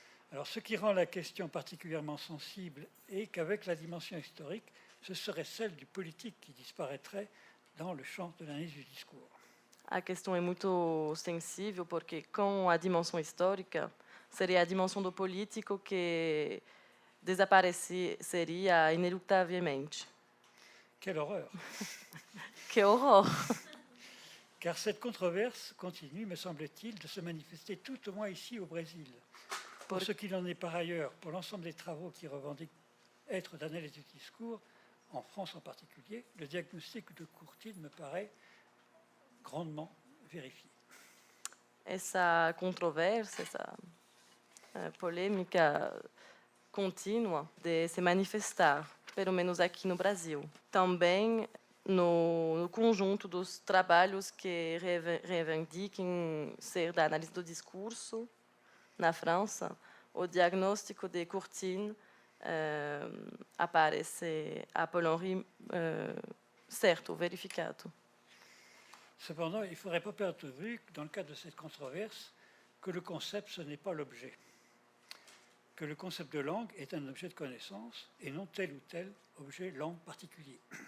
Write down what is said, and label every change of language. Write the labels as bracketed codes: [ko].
[fr] Alors, ce qui rend la question particulièrement sensible est qu'avec la dimension historique, ce serait celle du politique qui disparaîtrait dans le champ de l'analyse du discours. [pt] A questão é muito sensível porque com a dimensão histórica seria a dimensão do político que desapareceria inelutavelmente. [fr] Quelle horreur! [pt] Que horror! [fr] Car cette controverse continue, me semble-t-il, de se manifester tout au moins ici au Brésil. Pour ce qu'il en est par ailleurs, pour l'ensemble des travaux qui revendiquent être d'analyse du discours, en France en particulier, le diagnostic de Courtine me paraît grandement vérifié. [pt] Essa controvérsia, essa polêmica contínua de se manifestar, pelo menos aqui no Brasil. Também no conjunto dos trabalhos que reivindiquem ser da análise do discurso na França, o diagnóstico de Courtine aparece a Paul-Henri certo, verificado. [fr] Cependant, il ne faudrait pas perdre de vue, dans le cadre de cette controverse, que le concept, ce n'est pas l'objet. Que le concept de langue est un objet de connaissance et non tel ou tel objet langue particulier.